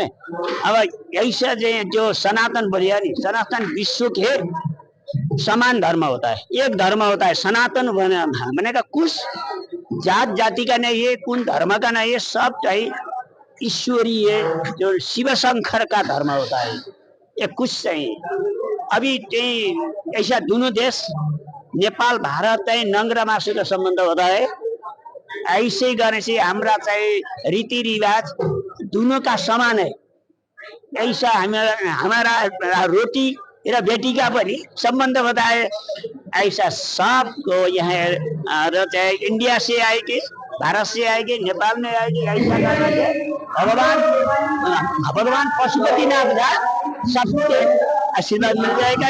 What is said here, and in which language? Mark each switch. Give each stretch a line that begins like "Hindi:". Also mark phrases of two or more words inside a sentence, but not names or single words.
Hindi: अब ऐसा जो सनातन बोलिया नि, सनातन विश्व के समान धर्म होता है, एक धर्म होता है। सनातन बने का कुछ जात जाति का नहीं है, कौन धर्म का नहीं है, सब चाहिए ईश्वरीय जो शिव शंकर का धर्म होता है, ये कुछ चाहिए। अभी ऐसा दोनों देश नेपाल भारत
Nepali: चाहिँ नंगरा मासु
Hindi: का संबंध होता है। ऐसे करने से हमारा चाहे रीति रिवाज दोनों का समान है। ऐसा हमारा
Nepali: रोटी र बेटी
Hindi: का पनि संबंध होता है। ऐसा सबको यहाँ चाहे इंडिया से आएगी, भारत से आएगी, नेपाल में आएगी, ऐसा करने से भगवान पशुपतिनाथ का सबके आशीर्वाद मिल जाएगा।